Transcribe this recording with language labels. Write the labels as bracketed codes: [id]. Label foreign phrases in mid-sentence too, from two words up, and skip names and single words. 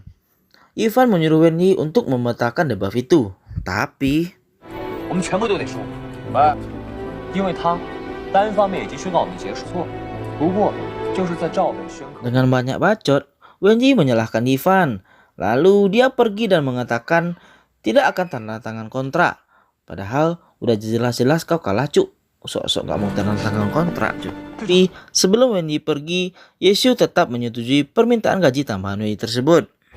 [id] Ivan menyuruh Wenyi untuk membatalkan debuff itu, tapi [zh] 我们全部都得输，明白？因为他单方面已经宣告我们结束错，不过就是在照本宣科。 [id] dengan banyak bacot, Wenyi menyalahkan Ivan. Lalu dia pergi dan mengatakan tidak akan tanda tangan kontrak. Padahal udah jelas-jelas kau kalah, cuk. Sok-sok gak mau tanda tangan kontrak, cuk. Tapi sebelum Wenyi pergi, Yeshu tetap menyetujui permintaan gaji tambahan Wenyi tersebut.